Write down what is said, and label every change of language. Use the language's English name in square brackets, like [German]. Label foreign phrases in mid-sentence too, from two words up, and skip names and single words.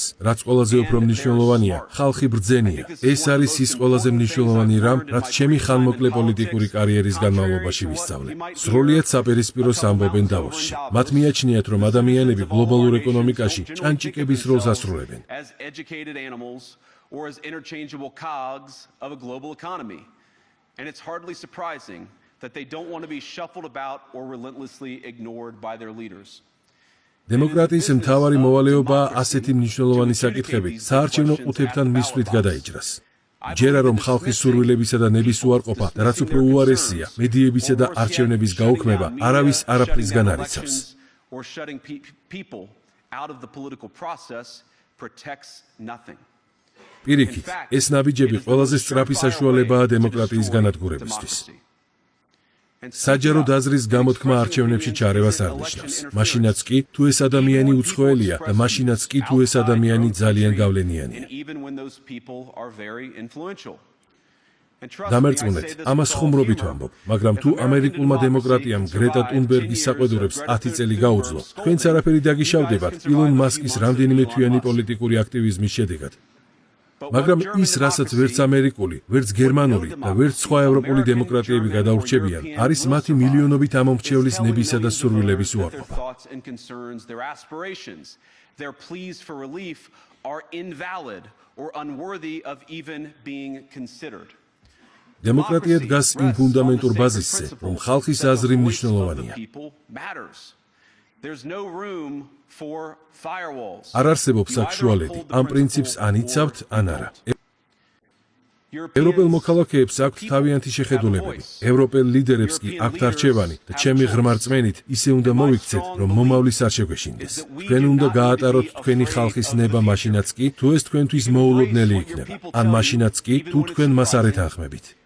[Georgian] რაც ყველაზე უფრო მნიშვნელოვანია, ხალხი ბრძენია. ეს არის ის ყველაზე მნიშვნელოვანი რამ, რაც ჩემი ხანმოკლე პოლიტიკური კარიერის განმავლობაში ვისწავლე. სრულიად საპირისპიროს ამბობენ დავოსში. მათ მიაჩნიათ, რომ ადამიანები გლობალურ ეკონომიკაში ჭანჭიკების როლს ასრულებენ. [English] Or as interchangeable cogs of a global economy. And it's hardly surprising that they don't want to be shuffled about or relentlessly ignored by their leaders. [Georgian] დემოკრატიის მთავარი მოვალეობაა ასეთი მნიშვნელოვანი საკითხები საარჩევნო ყუთებთან მისვლით გადაიჭრას. ჯერა რომ ხალხის სურვილებისა და ნების უარყოფა და რაც უფრო უარესია, მედიებისა და არჩევნების გაუქმება არავის არაფრისგან არ იცავს. [English] Or shutting people out of the political process protects nothing. [Georgian] პირიქით, ეს ნაბიჯები ყველაზე სწრაფი საშუალებაა დემოკრატიის განადგურებისთვის. საჯარო დაზრის გამოთქმა არჩევნებში ჩარევას არ ნიშნავს. მაშინაც კი, თუ ეს ადამიანი უცხოელია და მაშინაც კი, თუ ეს ადამიანი ძალიან გავლენიანია. დამერწმუნეთ, ამას ხუმრობით ვამბობ, მაგრამ თუ ამერიკულმა დემოკრატიამ გრეტა ტუნბერგის საყვედურებს 10 წელი გაუძლო, თქვენც არაფერი დაგიშავდებათ ილონ მასკის რამდენიმე თვიანი პოლიტიკური აქტივიზმის შედეგად. მაგრამ ის, რასაც ვერც ამერიკული, ვერც გერმანული და ვერც სხვა ევროპული დემოკრატიები გადაურჩებიან, არის მათი მილიონობით ამომრჩევლის ნებისა და სურვილების უარყოფა. [English] Their pleas for relief are invalid or unworthy of even being considered. [Georgian] დემოკრატია დგას იმ ფუნდამენტურ ბაზისზე, რომ ხალხის აზრი მნიშვნელოვანია. [English] There's no room for firewalls. [Georgian] არ არსებობს საშუალება, ამ პრინციპს ან იცავთ, ან არა. ევროპელ მოქალაქეებს აქვთ თავიანთი შეხედულებები. ევროპელ ლიდერებს კი აქვთ არჩევანი და ჩემი ღრმა რწმენით ისე უნდა მოვიქცეთ, რომ მომავლის არ შეგვეშინდეს. თქვენ უნდა გაატაროთ თქვენი ხალხის ნება მაშინაც კი, თუ ეს თქვენთვის მოულოდნელი იქნება, ან მაშინაც კი, თუ თქვენ მას არ ეთანხმებით.